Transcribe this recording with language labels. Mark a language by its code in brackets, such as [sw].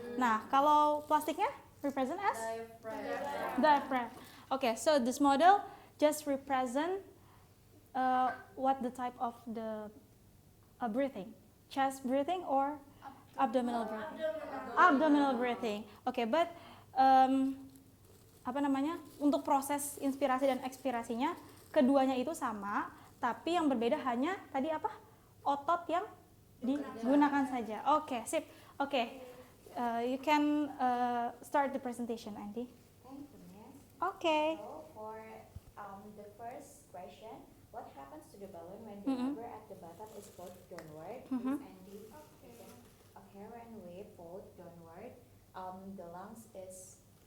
[id] Nah, kalau plastiknya [en] represent as diaphragm. Okay, so this model just represent what the type of the breathing, chest breathing or abdominal breathing. Abdominal breathing. Okay, but [id] apa namanya? Untuk proses inspirasi dan ekspirasinya keduanya itu sama, tapi yang berbeda hanya tadi apa? Otot yang digunakan saja. Oke, sip. [en] Oke, you can start the presentation, Andy. thank you, Miss. [id] Oke. [en] So for the first question, what happens to the balloon when the rubber at the bottom is pulled downward? Please, Andy. Okay, when we pull downward, the lungs is